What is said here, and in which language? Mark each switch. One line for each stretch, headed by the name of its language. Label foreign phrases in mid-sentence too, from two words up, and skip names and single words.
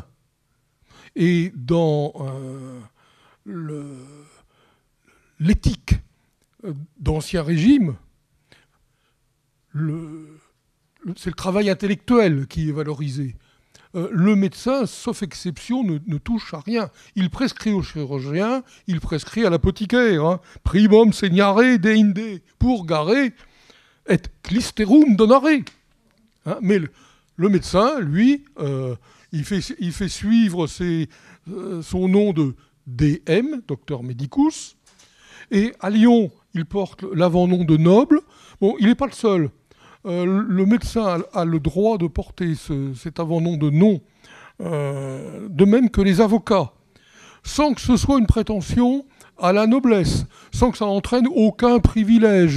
French: Et dans l'éthique d'Ancien Régime, c'est le travail intellectuel qui est valorisé. Le médecin, sauf exception, ne touche à rien. Il prescrit au chirurgien, il prescrit à l'apothicaire.
Latin: Primum segnare deinde purgare et clisterum donare.
French: Mais le médecin, lui, il fait suivre son nom de DM, docteur medicus. Et à Lyon, il porte l'avant-nom de noble. Bon, il n'est pas le seul. Le médecin a le droit de porter cet avant-nom de nom, de même que les avocats, sans que ce soit une prétention à la noblesse, sans que ça n'entraîne aucun privilège.